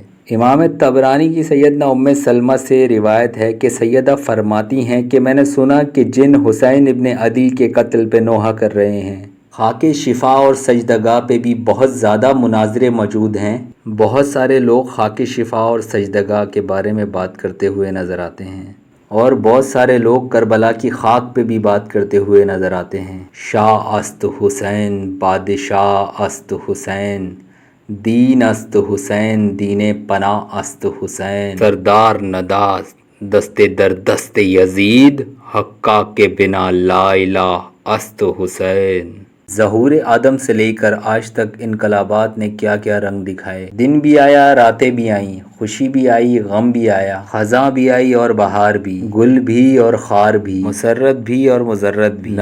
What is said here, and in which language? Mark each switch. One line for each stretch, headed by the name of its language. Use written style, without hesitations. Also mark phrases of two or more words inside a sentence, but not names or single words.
Urdu: امام طبرانی کی سیدنا ام سلمہ سے روایت ہے کہ سیدہ فرماتی ہیں کہ میں نے سنا کہ جن حسین ابن علی کے قتل پہ نوحہ کر رہے ہیں۔ خاک شفا اور سجدگاہ پہ بھی بہت زیادہ مناظرے موجود ہیں۔ بہت سارے لوگ خاک شفا اور سجدگاہ کے بارے میں بات کرتے ہوئے نظر آتے ہیں، اور بہت سارے لوگ کربلا کی خاک پہ بھی بات کرتے ہوئے نظر آتے ہیں۔
Persian: شاہ است حسین، بادشاہ است حسین، دین است حسین، دین پناہ است حسین، سردار نداز دست در دست یزید، حقہ کے بنا
Arabic: لا الہ
Persian: است حسین۔
Urdu: ظہور آدم سے لے کر آج تک انقلابات نے کیا کیا رنگ دکھائے۔ دن بھی آیا، راتیں بھی آئیں، خوشی بھی آئی، غم بھی آیا، خزاں بھی آئی اور بہار بھی، گل بھی اور خار بھی، مسرت بھی اور مضرت بھی۔